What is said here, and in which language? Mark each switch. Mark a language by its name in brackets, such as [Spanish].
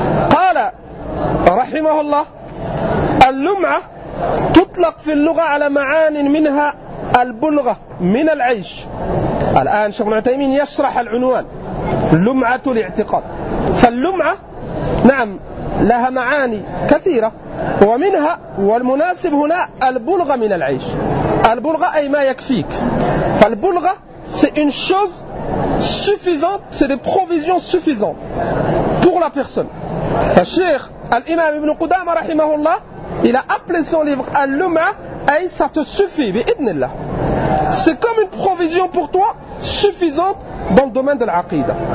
[Arabic] قال رحمه الله اللمعة تطلق في اللغة على معان منها البلغة من العيش. الآن شيخ ابن عثيمين يشرح العنوان لمعة الاعتقاد. فاللمعة نعم لها معاني كثيرة ومنها والمناسب هنا البلغة من العيش. البلغة أي ما يكفيك. [French] فالبلغة c'est une chose suffisante, c'est des provisions suffisantes pour la personne. [Arabic] فالشيخ الإمام ابن قدامة رحمه الله [French] il a appelé son livre [Arabic] اللمعة أي [French] ça te suffit [Arabic] بإذن الله. [French] C'est comme une provision pour toi suffisante dans le domaine de العقيدة.